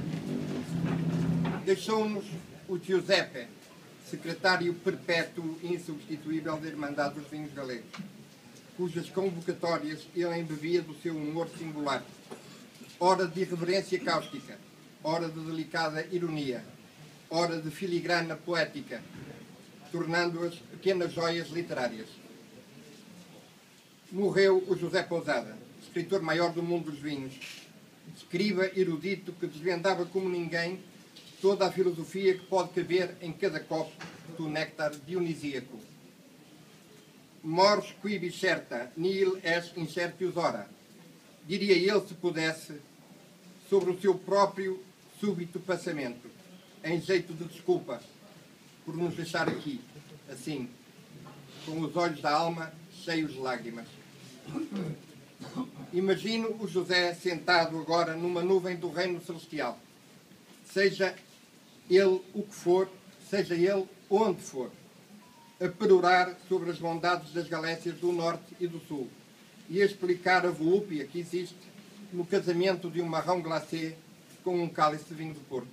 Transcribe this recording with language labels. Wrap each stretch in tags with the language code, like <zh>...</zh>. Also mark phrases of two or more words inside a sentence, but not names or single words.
<pt>Deixou-nos o Giuseppe, secretário perpétuo e insubstituível da Irmandade dos Vinhos Galegos, cujas convocatórias ele embebia do seu humor singular, ora de irreverência cáustica, ora de delicada ironia, ora de filigrana poética, tornando-as pequenas joias literárias. Morreu o José Pousada, escritor maior do mundo dos vinhos, escriba erudito que desvendava como ninguém toda a filosofia que pode caber em cada copo do néctar dionisíaco.</pt> <la>Mors quibi certa, nihil est incertius ora,</la> <pt>diria ele se pudesse, sobre o seu próprio súbito passamento, em jeito de desculpa por nos deixar aqui, assim, com os olhos da alma cheios de lágrimas. Imagino o José sentado agora numa nuvem do reino celestial, seja ele o que for, seja ele onde for, a perorar sobre as bondades das galécias do norte e do sul e a explicar a volúpia que existe no casamento de um marrom glacé com um cálice de vinho do Porto.</pt>